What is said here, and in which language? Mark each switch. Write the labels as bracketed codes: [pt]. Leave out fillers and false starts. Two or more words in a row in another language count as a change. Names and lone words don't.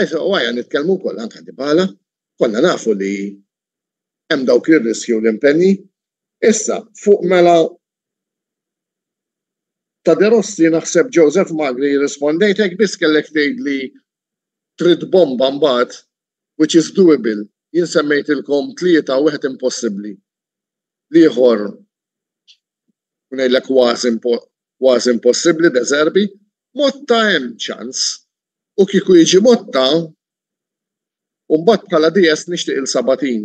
[mt] Għajja nitkellmu wkoll anke Dybala, konna nafu li hemm dawk ir-riskju l-impenni. Issa fuq mela ta' De Rossi naħseb Joseph Magri rispondejtek biss kellek tgħidli trid bomba mbagħad [en] which is doable. [mt] Jien semmejtilkom 3 wieħed impossibbli. L-ieħor ngħidlek kważi impossibbli De Zerbi, Motta hemm ċans u kieku jiġi Motta u mbagħad bħala DS nixtieq il-Sabatin.